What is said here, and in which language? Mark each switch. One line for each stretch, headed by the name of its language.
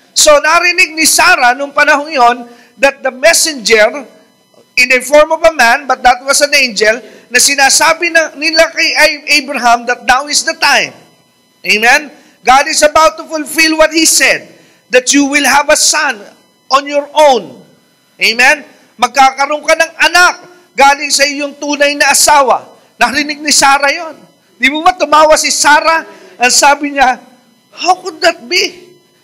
Filipino: So, narinig ni Sarah nung panahon yon
English: that the messenger, in the form of a man, but that was an angel,
Filipino: na sinasabi nila kay Abraham
English: that now is the time.
Filipino: Amen?
English: God is about to fulfill what He said, that you will have a son on your own. Amen?
Filipino: Magkakaroon ka ng anak galing sa iyong tunay na asawa. Narinig ni Sarah yon. Di mo ba tumawa si Sarah? Ang sabi niya,
English: how could that be?